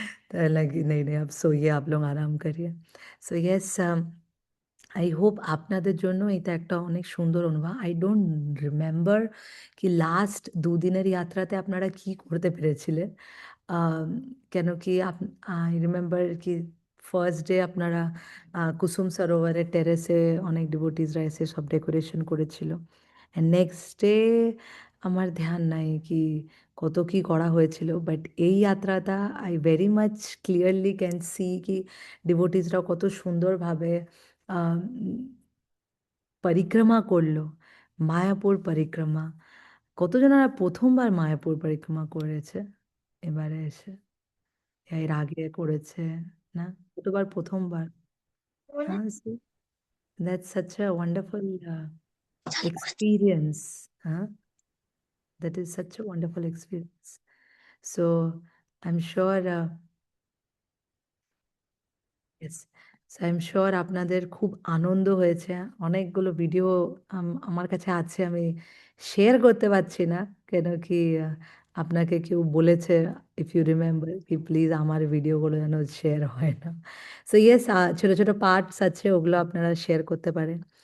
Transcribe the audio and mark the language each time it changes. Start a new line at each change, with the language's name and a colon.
Hindi: तो लगी नहीं नहीं, अब सोइए, आप लोग आराम करिए।
English: so yes, I hope
Bangla: আপনাদের জন্য এটা একটা অনেক সুন্দর অনুভব।
English: I don't remember
Bangla: কি লাস্ট দুদিনের যাত্রাতে আপনারা কি করতে পেরেছিলেন। আম, কেন কি আই রিমেম্বার কি ফার্স্ট ডে আপনারা কুসুম সরোবরের টেরেসে অনেক ডিভোটিসরা এসে সব ডেকোরেশন করেছিল। নেক্সট ডে আমার ধ্যান নাই কি কত কি করা হয়েছিল, বাট এই যাত্রাটা
English: I very much clearly can see
Bangla: কি ডিভোটিসরা কত সুন্দরভাবে আম, পরিক্রমা করলো, মায়াপুর পরিক্রমা। কতজনেরা প্রথমবার মায়াপুর পরিক্রমা করেছে এবারে এসে, এর আগে করেছে না? কতবার প্রথমবার?
English: হ্যাঁ, that's such a wonderful experience. হ্যাঁ, that is such a wonderful experience. So I'm sure, yes, so I'm sure
Bangla: আপনাদের খুব আনন্দ হয়েছে। অনেকগুলো ভিডিও আমার কাছে আছে, আমি শেয়ার করতে পারছি না, কেন কি আপনাকে কেউ বলেছে,
English: if you remember
Bangla: কি প্লিজ আমার ভিডিওগুলো যেন শেয়ার হয় না। সো ইয়েস, ছোট ছোট পার্টস আছে, ওগুলো আপনারা শেয়ার করতে পারেন।